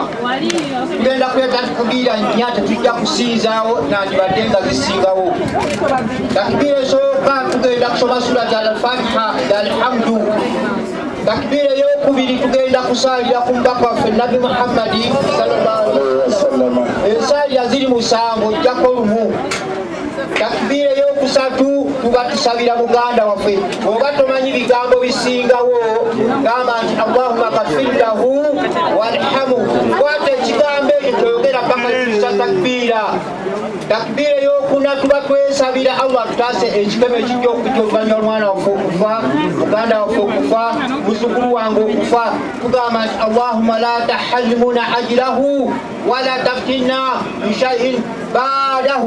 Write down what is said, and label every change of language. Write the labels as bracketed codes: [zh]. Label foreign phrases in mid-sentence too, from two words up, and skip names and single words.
[lg] Tugenda kuleta takbiira nnya tetujja kusinzaawo nandibadde nga zisingawo. Takbiira esooka tugenda kusoma surat al-Fatiha alhamdu. Takbiira ey'okubiri tugenda kusaalira ku mubaka waffe Nabi Muhammadi [ar] صلى الله عليه وسلم. [lg] Ensaalira ziri 7 ojjako lumu. Takbiira ey'okusatu tuba tusabira muganda waffe. Oba tomanyi bigambo bisingawo gamba nti [ar] اللهم اغفر له وارحمه. [lg] Kwata ekigambo ekyo toyogera paka tusa takbiira. Takbiira ey'okuna tuba twesabira Allah tutaase ekikemo ekijja okujja oluvannyuma lw'omwana waffe okufa, muganda waffe okufa, muzzukulu wange okufa. Tugamba nti [ar] اللهم لا تحرمنا أجره ولا تفتنا بشيء بعده.